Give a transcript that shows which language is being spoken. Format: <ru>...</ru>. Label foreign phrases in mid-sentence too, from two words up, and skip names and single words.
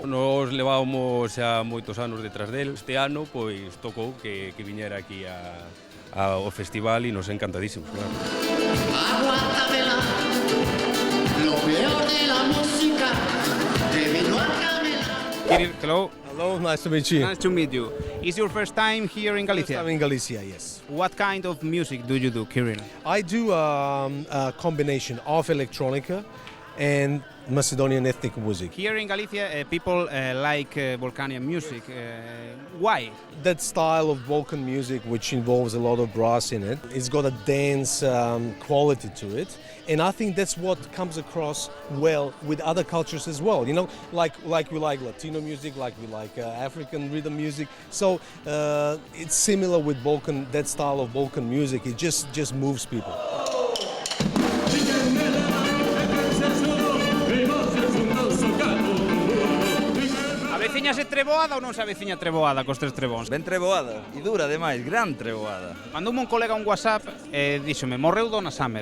<gl>Nos levábamos xa moitos anos detrás del. Este ano, pois, tocou que viñera aquí ao festival e nos encantadísimos, claro.</gl> <es>Aguántamela, lo peor de la música, te vino a camela.</es> <en>Kirill, hello. Hello, nice to meet you. Nice to meet you. Is your first time here in First Galicia? time in Galicia, yes. What kind of music do you do, Kirill? I do a combination of electronica and Macedonian ethnic music. Here in Galicia, people like Balkanian music. Why? That style of Balkan music, which involves a lot of brass in it, it's got a dance quality to it. And I think that's what comes across well with other cultures as well. You know, like we like Latino music, like we like African rhythm music. So it's similar with Balkan, that style of Balkan music. It just moves people.</en> <gl>Aveciñase treboada ou non se aveciña treboada cos tres trebóns? Ben treboada, e dura ademais, gran treboada. Mandoume un colega un WhatsApp e díxome, morreu Donna Summer.</gl>